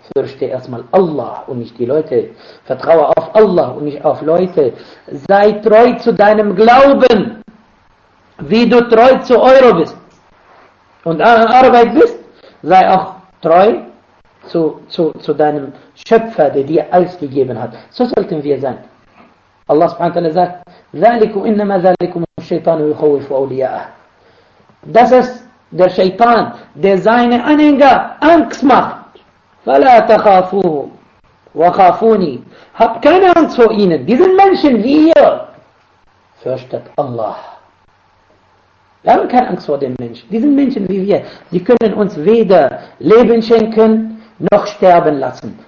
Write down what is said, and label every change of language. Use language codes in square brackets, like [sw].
[de] Fürchte erstmal Allah und nicht die Leute. Vertraue auf Allah und nicht auf Leute. Sei treu zu deinem Glauben, wie du treu zu Euro bist. Und an Arbeit bist, sei auch treu zu deinem Schöpfer, der dir alles gegeben hat. So sollten wir sein. Allah subhanahu wa ta'ala sagt, [ar] ذَلِكُ إِنَّمَا ذَلِكُمُ الشَّيْطَانُ يُخَوِّفُ أَوْلِيَاءَهُ. [de] Das ist der Scheitan, der seine Anhänger Angst macht. [ar] فَلَا تَخَافُوهُ وَخَافُونِي. [de] Hab keine Angst vor ihnen. Diesen Menschen wie ihr. Fürchtet Allah. Wir haben keine Angst vor den Menschen. Diesen Menschen wie wir, die können uns weder Leben schenken, noch sterben lassen.